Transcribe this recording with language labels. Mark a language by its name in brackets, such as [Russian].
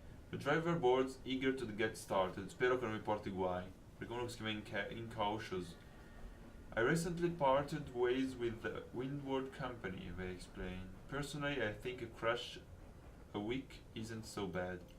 [English] The driver boards, eager to get started. [Italian] Spero che non mi porti guai. Perché uno che si chiama Incautious. [English] I recently parted ways with the Windward Company, they explain. Personally, I think a crash a week isn't so bad.